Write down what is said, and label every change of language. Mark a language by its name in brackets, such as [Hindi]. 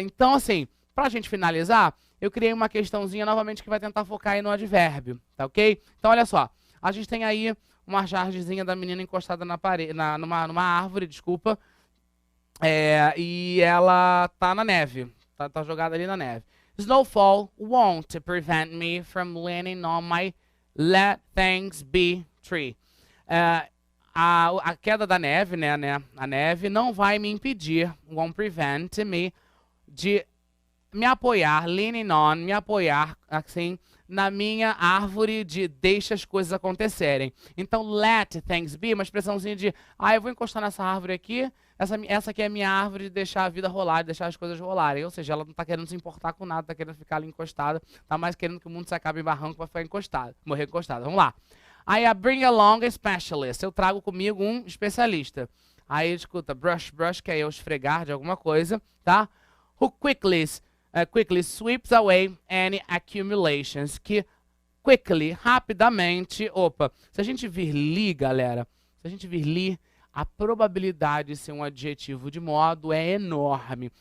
[Portuguese] Então, assim, para a gente finalizar, eu criei uma questãozinha novamente que vai tentar focar aí no advérbio, tá ok? Então, olha só, a gente tem aí uma chargezinha da menina encostada na parede, numa árvore, desculpa, e ela tá na neve, tá jogada ali na neve. [English] Snowfall won't prevent me from leaning on my let things be tree. [Portuguese] A queda da neve, né, a neve não vai me impedir, [English] won't prevent me, [Portuguese] de me apoiar, [English] leaning on, [Portuguese] me apoiar, assim, na minha árvore de deixa as coisas acontecerem. Então, [English] let things be, [Portuguese] uma expressãozinha de, eu vou encostar nessa árvore aqui, essa aqui é a minha árvore de deixar a vida rolar, de deixar as coisas rolarem. Ou seja, ela não está querendo se importar com nada, está querendo ficar ali encostada, está mais querendo que o mundo se acabe em barranco para ficar encostada, morrer encostada. Vamos lá. [English] I bring along a specialist. [Portuguese] Eu trago comigo um especialista. Aí, escuta, brush, que é eu esfregar de alguma coisa, tá? [English] Who quickly sweeps away any accumulations. [Portuguese] Que quickly, rapidamente, se a gente vir li, galera, se a gente vir li, a probabilidade de ser um adjetivo de modo é enorme.